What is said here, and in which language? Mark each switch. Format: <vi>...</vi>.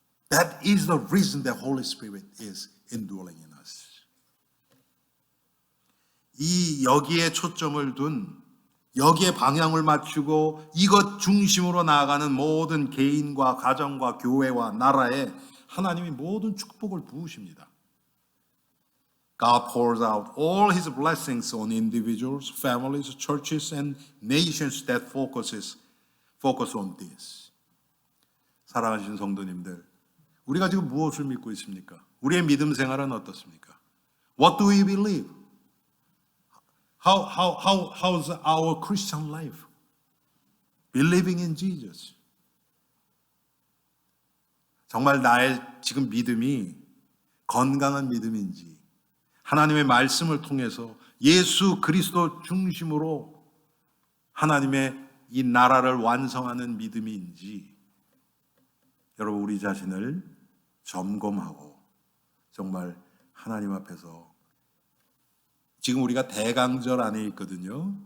<en>That is the reason the Holy Spirit is indwelling in us.</en> <ko>여기에 초점을 둔, 여기에 방향을 맞추고 이것 중심으로 나아가는 모든 개인과 가정과 교회와 나라에 하나님이 모든 축복을 부으십니다.</ko> <en>God pours out all His blessings on individuals, families, churches, and nations that focus on this.</en> <ko>사랑하신 성도님들, 우리가 지금 무엇을 믿고 있습니까? 우리의 믿음 생활은 어떻습니까?</ko> <en>What do we believe? How's our Christian life? Believing in Jesus.</en> <ko>정말 나의 지금 믿음이 건강한 믿음인지, 하나님의 말씀을 통해서 예수 그리스도 중심으로 하나님의 이 나라를 완성하는 믿음인지, 여러분 우리 자신을 점검하고 정말 하나님 앞에서, 지금 우리가 대강절 안에 있거든요.</ko>